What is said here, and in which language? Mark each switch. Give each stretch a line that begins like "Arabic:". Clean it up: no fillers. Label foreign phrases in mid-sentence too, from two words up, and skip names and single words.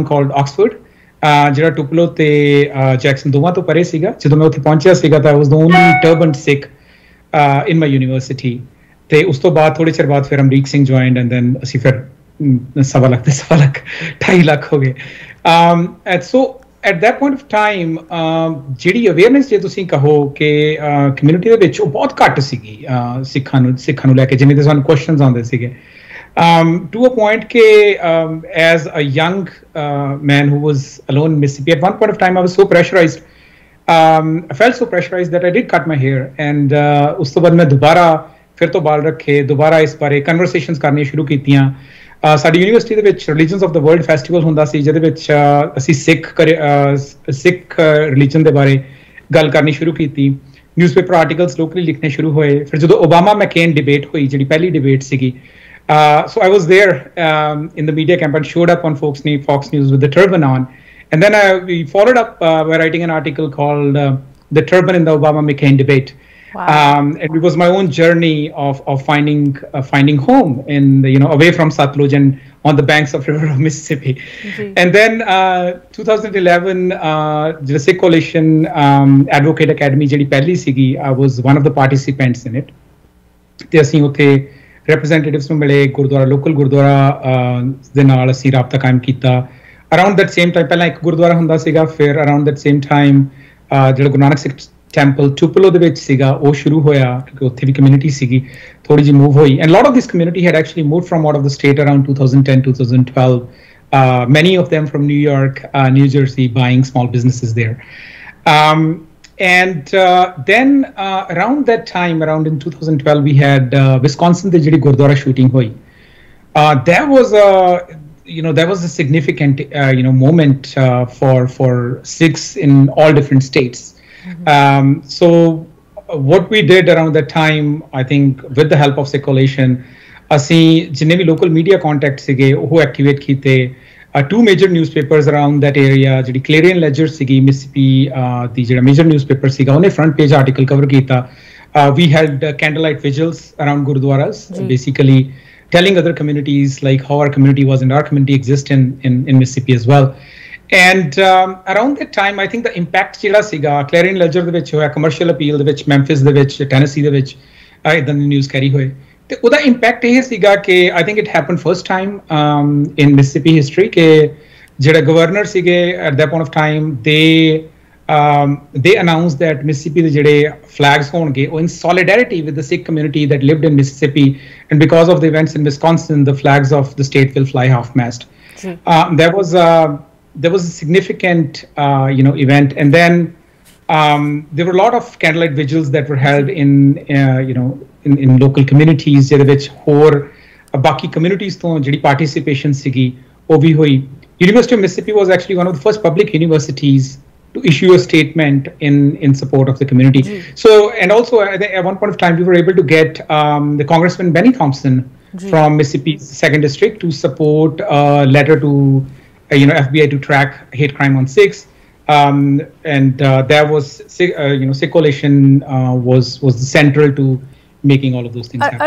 Punjabi: ਕਾਲਡ ਆਕਸਫੋਰਡ ਜਿਹੜਾ ਟੁਪਲੋ ਤੇ ਜੈਕਸਨ ਦੋਵਾਂ ਤੋਂ ਪਰੇ ਸੀਗਾ ਜਦੋਂ ਮੈਂ ਉੱਥੇ ਪਹੁੰਚਿਆ ਸੀਗਾ ਤਾਂ
English: was the only turban Sikh in my university
Punjabi: ਤੇ ਉਸ ਤੋਂ ਬਾਅਦ ਥੋੜੇ ਚਿਰ ਬਾਅਦ ਫਿਰ ਅਮਰੀਕ ਸਿੰਘ
English: joined and then
Punjabi: ਅਸੀਂ ਫਿਰ ਸਵਾ ਲੱਖ 2.5 ਲੱਖ ਹੋ ਗਏ
English: and so at that point of time
Punjabi: ਜਿਹੜੀ ਅਵੇਅਰਨੈਸ ਜੇ ਤੁਸੀਂ ਕਹੋ ਕਿ ਕਮਿਊਨਿਟੀ ਦੇ ਵਿੱਚ ਉਹ ਬਹੁਤ ਘੱਟ ਸੀਗੀ ਸਿੱਖਾਂ ਨੂੰ ਲੈ ਕੇ ਜਿਵੇਂ ਦੇ ਸਾਨੂੰ ਕੁਐਸਚਨਸ ਆਉਂਦੇ ਸੀਗੇ
English: to a point
Punjabi: ke
English: as a young man who was alone in Mississippi at one point of time I was so pressurized I felt so pressurized that I did cut my hair and
Punjabi: ਉਸ ਤੋਂ ਬਾਅਦ ਮੈਂ ਦੋਬਾਰਾ ਫਿਰ ਤੋਂ ਵਾਲ ਰੱਖੇ ਦੋਬਾਰਾ ਇਸ ਬਾਰੇ conversations ਕਰਨੀ ਸ਼ੁਰੂ ਕੀਤੀਆਂ ਸਾਡੀ ਯੂਨੀਵਰਸਿਟੀ ਦੇ ਵਿੱਚ ਰਿਲੀਜਨਸ ਆਫ ਦਾ ਵਰਲਡ ਫੈਸਟੀਵਲ ਹੁੰਦਾ ਸੀ ਜਿਹਦੇ ਵਿੱਚ ਅਸੀਂ ਸਿੱਖ ਰਿਲੀਜਨ ਦੇ ਬਾਰੇ ਗੱਲ ਕਰਨੀ ਸ਼ੁਰੂ ਕੀਤੀ
English: newspaper articles locally
Punjabi: ਲਿਖਣੇ ਸ਼ੁਰੂ ਹੋਏ ਫਿਰ ਜਦੋਂ ਓਬਾਮਾ ਮੈਕੇਨ ਡਿਬੇਟ ਹੋਈ ਜਿਹੜੀ ਪਹਿਲੀ ਡਿਬੇਟ ਸੀਗੀ
English: so I was there in the media camp and showed up on Fox News with the turban on and then we followed up by writing an article called The Turban in the Obama-McCain Debate. Wow. And it was my own journey of finding home in away from Satluj and on the banks of river of Mississippi. And then 2011 the Sikh Coalition Advocate Academy
Punjabi: ਜਿਹੜੀ ਪਹਿਲੀ ਸੀਗੀ
English: I was one of the participants in it
Punjabi: ਤੇ ਅਸੀਂ ਉੱਥੇ representatives ਨੂੰ ਮਿਲੇ ਗੁਰਦੁਆਰਾ ਲੋਕਲ ਗੁਰਦੁਆਰਾ ਦੇ ਨਾਲ ਅਸੀਂ ਰਾਬਤਾ ਕਾਇਮ ਕੀਤਾ
English: around that same time
Punjabi: ਪਹਿਲਾਂ ਇੱਕ ਗੁਰਦੁਆਰਾ ਹੁੰਦਾ ਸੀਗਾ ਫਿਰ
English: around that same time
Punjabi: ਜਿਹੜਾ ਗੁਰੂ ਨਾਨਕ ਸਿੱਖ ਟੈਂਪਲ ਟੁਪਲੋ ਦੇ ਵਿੱਚ ਸੀਗਾ ਉਹ ਸ਼ੁਰੂ ਹੋਇਆ ਕਿਉਂਕਿ ਉੱਥੇ ਵੀ ਕਮਿਊਨਿਟੀ ਸੀਗੀ ਥੋੜੀ ਜਿਹੀ ਮੂਵ ਹੋਈ
English: and lot of this community had actually moved from out of the state around 2010-2012 many of them from New York, New Jersey buying small businesses there and then around that time around in 2012 we had Wisconsin the
Punjabi: ਜਿਹੜੀ ਗੁਰਦੁਆਰਾ shooting ਹੋਈ
English: there was a significant moment for Sikhs in all different states so what we did around that time I think with the help of Sikh Coalition
Punjabi: ਅਸੀਂ ਜਿੰਨੇ ਵੀ ਲੋਕਲ
English: media contact
Punjabi: ਸੀਗੇ ਉਹ ਐਕਟੀਵੇਟ ਕੀਤੇ
English: two major newspapers around that area
Punjabi: ਜਿਹੜੀ Clarion Ledger ਸੀਗੀ ਮਿਸਿਸਿਪੀ ਦੀ ਜਿਹੜਾ ਮੇਜਰ ਨਿਊਜ਼ਪੇਪਰ ਸੀਗਾ ਉਹਨੇ
English: front page article cover
Punjabi: ਕੀਤਾ
English: we held candlelight vigils around gurudwaras basically telling other communities like how our community was and our community exists in Mississippi as well and around that time I think the impact
Punjabi: ਜਿਹੜਾ ਸੀਗਾ Clarion Ledger ਦੇ ਵਿੱਚ ਹੋਇਆ commercial appeal ਦੇ ਵਿੱਚ ਮੈਂਫਿਸ ਦੇ ਵਿੱਚ ਟੈਨੇਸੀ ਦੇ ਵਿੱਚ ਇਦਾਂ ਦੀ ਨਿਊਜ਼ ਕੈਰੀ ਹੋਏ ਤੇ ਉਹਦਾ ਇੰਪੈਕਟ ਇਹ ਸੀਗਾ ਕਿ
English: I think it happen first time in Mississippi history
Punjabi: ਕਿ ਜਿਹੜੇ ਗਵਰਨਰ ਸੀਗੇ
English: at that point of time they announced that
Punjabi: Mississippi ਦੇ ਜਿਹੜੇ flags ਹੋਣਗੇ ਉਹ
English: in solidarity with the Sikh community that lived in Mississippi and because of the events in Wisconsin the flags of the state will fly half mast there was a significant event and then there were a lot of candlelight vigils that were held in local communities
Punjabi: ਜਿਹਦੇ ਵਿੱਚ ਹੋਰ ਬਾਕੀ communities ਤੋਂ ਜਿਹੜੀ participation ਸੀਗੀ ਉਹ ਵੀ ਹੋਈ
English: University of Mississippi was actually one of the first public universities to issue a statement in support of the community so and also at one point of time we were able to get the Congressman Benny Thompson from Mississippi's 2nd district to support a letter to FBI to track hate crime on Sikhs and there was Sikh Coalition was central to making all of those things happen.